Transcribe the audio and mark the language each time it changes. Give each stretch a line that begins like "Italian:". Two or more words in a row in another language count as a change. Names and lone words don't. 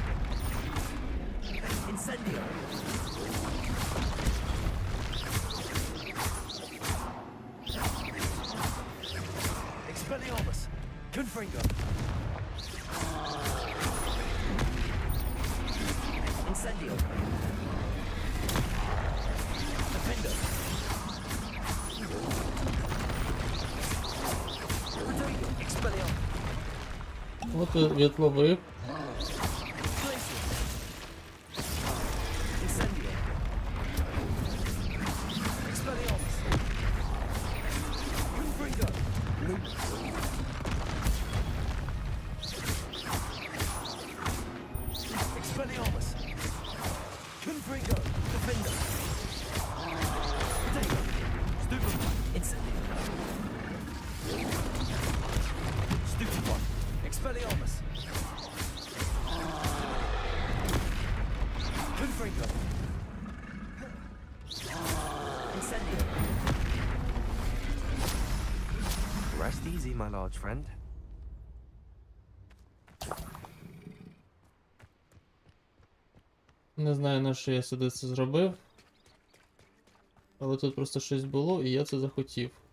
Latin: Incendio. Expelliarmus. Confringo. Incendio.
English: Defender. Potato. Expelliarmus.
Ukrainian: От відловив.
Latin: Glacier. Incendio. Expelliarmus. Confringo. Lumos. Expelliarmus.
English: Confringo. Defender. Potato.
Latin: Stupefy. Incendio. Stupefy. Expelliarmus. Confringo. Incendio.
English: Rest easy, my large friend.
Ukrainian: Не знаю, на що я сюди це зробив. Але тут просто щось було, і я це захотів.